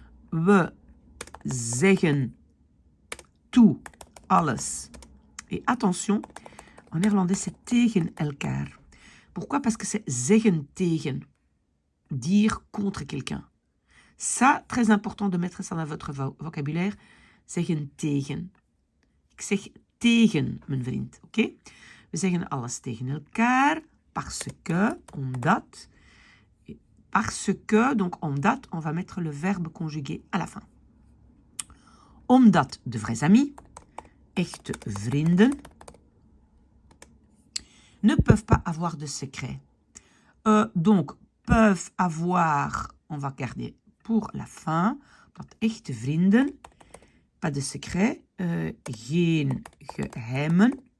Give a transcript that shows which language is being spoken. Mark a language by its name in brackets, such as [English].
[Dutch] We zeggen [French] tout, [Dutch] alles. [French] Et attention, en néerlandais c'est [Dutch] tegen elkaar. [French] Pourquoi? Parce que c'est [Dutch] zeggen tegen, [French] dire contre quelqu'un. Ça, très important de mettre ça dans votre vocabulaire. [Dutch] Zeggen tegen. Ik zeg tegen mijn vriend, oké? We zeggen alles tegen elkaar, [French] parce que, [Dutch] omdat. [French] Parce que, donc omdat, on va mettre le verbe conjugué à la fin. Omdat de vrais amis, [Dutch] echte vrienden, [French] ne peuvent pas avoir de secret. Donc, peuvent avoir, on va garder pour la fin, [Dutch] dat echte vrienden, [French] pas de secret, [Dutch] geen geheimen.